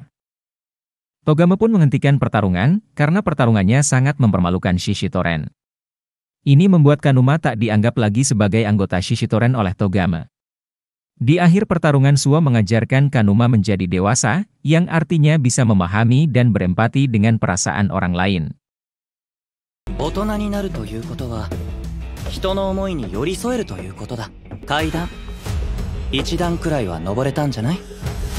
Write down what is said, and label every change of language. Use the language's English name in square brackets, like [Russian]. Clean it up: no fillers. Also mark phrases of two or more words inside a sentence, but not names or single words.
[Indonesian] Togame pun menghentikan pertarungan, karena pertarungannya sangat mempermalukan Shishitoren. Ini membuat Kanuma tak dianggap lagi sebagai anggota Shishitoren oleh Togame. Di akhir pertarungan Suo mengajarkan Kanuma menjadi dewasa, yang artinya bisa memahami dan berempati dengan perasaan orang lain. [Japanese] 大人になるということは、人の思いに寄り添えるということだ。階段、一段くらいは登れたんじゃない？